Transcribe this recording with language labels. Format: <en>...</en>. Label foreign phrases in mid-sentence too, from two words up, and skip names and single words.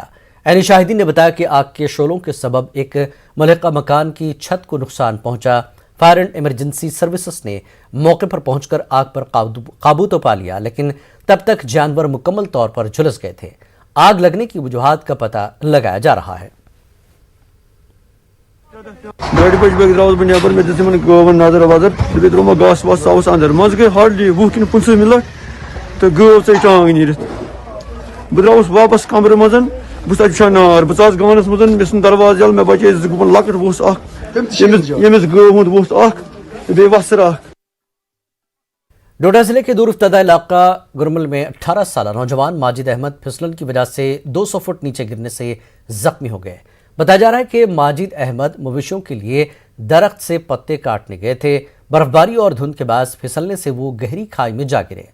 <hi>ऐनी शाहिदीन ने बताया कि आग के शोलों के सबब एक मलका मकान की छत को नुकसान पहुंचा।</hi> <en>fire and emergency services</en> <hi>ने मौके पर पहुंचकर आग पर काबू तो पा लिया, लेकिन तब तक जानवर मुकम्मल तौर पर झुलस गए थे। आग लगने की वजूहात का पता लगाया जा रहा है।</hi> <ks>2 बजे द्रास बह नबर, मे दिन गवन नजर वजर, बे त्रो घास वास आस अंदर, मज गई हार्डली 20 कि 15 मिनट तो गव चे टांग नीरत। बह द्रास वापस कमर मज, बस नार, बस गानस मज, मे दरवाज यल, मे बचे गुपन लकट वोस यमिस गव हुंद वोस बे वसर।</ks> <hi>डोडा जिले के दूर इफ्तदा इलाका गुरमल में 18 साल नौजवान माजिद अहमद फिसलन की वजह से 200 फुट नीचे गिरने से जख्मी हो गए। बताया जा रहा है कि माजिद अहमद मवेशियों के लिए दरख्त से पत्ते काटने गए थे। बर्फबारी और धुंध के बाद फिसलने से वो गहरी खाई में जा गिरे।</hi>